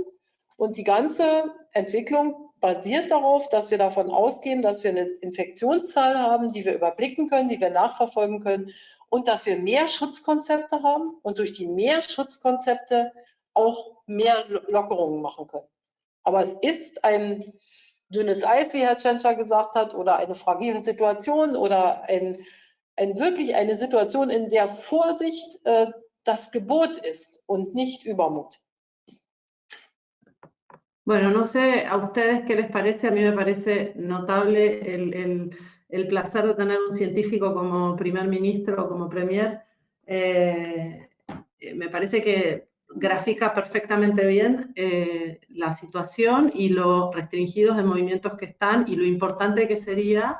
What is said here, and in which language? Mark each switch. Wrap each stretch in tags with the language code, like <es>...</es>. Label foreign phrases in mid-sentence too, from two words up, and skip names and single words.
<de>Und die ganze Entwicklung basiert darauf, dass wir davon ausgehen, dass wir eine Infektionszahl haben, die wir überblicken können, die wir nachverfolgen können und dass wir mehr Schutzkonzepte haben und durch die mehr Schutzkonzepte auch mehr Lockerungen machen können. Aber es ist ein dünnes Eis, wie Herr Tschentscher gesagt hat, oder eine fragile Situation oder wirklich eine Situation, in der Vorsicht das Gebot ist und nicht Übermut.</de> <es>Bueno, no sé a ustedes qué les parece, a mí me parece notable el placer de tener un científico como primer ministro o como premier. Me parece que grafica perfectamente bien la situación y lo restringidos de movimientos que están y lo importante que sería</es>